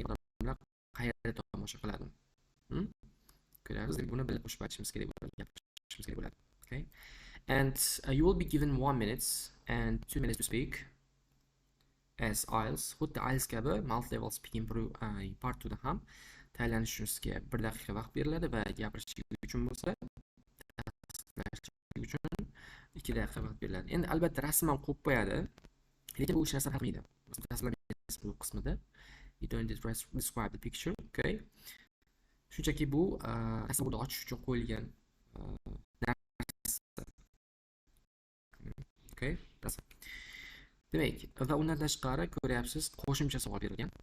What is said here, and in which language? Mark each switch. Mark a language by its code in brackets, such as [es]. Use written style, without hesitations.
[uz] Odamlar qayerda tomosha qiladi? Ko'ramiz, buni bilib qo'shib aytishimiz kerak bo'ladi. Okay? [en] And you will be given 1 minute and 2 minutes to speak as IELTS. [uz] Xuddi IELTS kabi multi-level speaking part 2 da ham tayyorlanishingizga 1 daqiqa vaqt beriladi va gapirishingiz uchun bo'lsa 2 daqiqa vaqt beriladi. Endi albatta rasman qo'yib qo'yadi. Lekin bu ish narsa qilmaydi. Bu qismida [en] you don't describe the picture, [uz] okay? Shunchaki bu rasmni ochish uchun qo'yilgan narsa. Okay? Demak, va undan tashqari ko'ryapsiz, qo'shimcha savol berilgan.